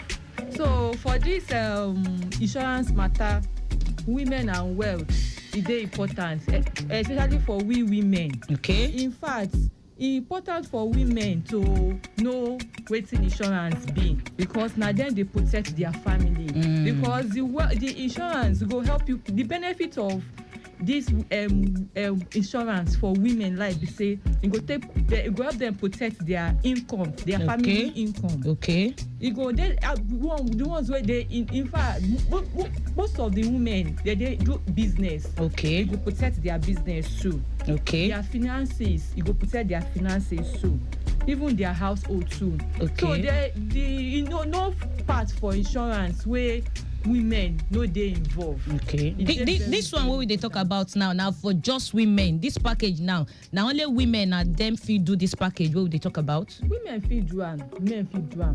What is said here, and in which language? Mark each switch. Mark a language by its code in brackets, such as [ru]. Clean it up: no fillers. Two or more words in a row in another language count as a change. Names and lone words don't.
[pcm] So for this insurance matter, women and wealth, it dey important, especially for we women. Okay. In fact, it's important for women to know wetin insurance be because na dem dey protect their family. Because the insurance go help you. The benefit of this insurance for women like be say it go help them protect their income, their family income. Okay. It go the ones where they in fact most of the women they do business. Okay. It go protect their business too. Okay. Their finances, it go protect their finances too. Even their household too. Okay. So no part for insurance where women no dey involved. Okay. This one wey we dey talk about now for just women. This package now only women and them fit do this package wey we dey talk about. Women fit do am. Men fit do am.